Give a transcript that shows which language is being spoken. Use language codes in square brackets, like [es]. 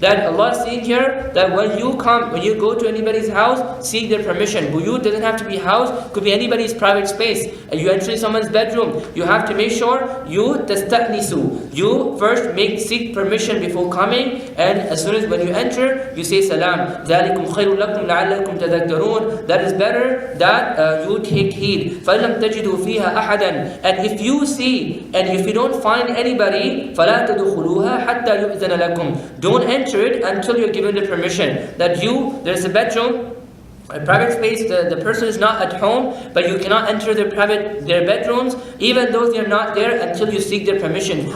[en] That Allah is saying here that when you go to anybody's house, seek their permission. Buyut doesn't have to be house, could be anybody's private space. And you enter someone's bedroom, you have to make sure you تستأنسوا. You first seek permission before coming, and as soon as when you enter, you say salam. [ar] ذلكم خير لكم لعلكم تذكرون. [en] That is better that you take heed. [ar] فَلَمْ تَجِدُوا فِيهَا أَحَدًا [en] and if you see and if you don't find anybody [ar] فَلَا تَدْخُلُوهَا حَتَّى يُؤْذَنَ لَكُمْ [en] don't enter it until you're given the permission. That there's a bedroom, a private space, the person is not at home, but you cannot enter their bedrooms, even though they're not there until you seek their permission.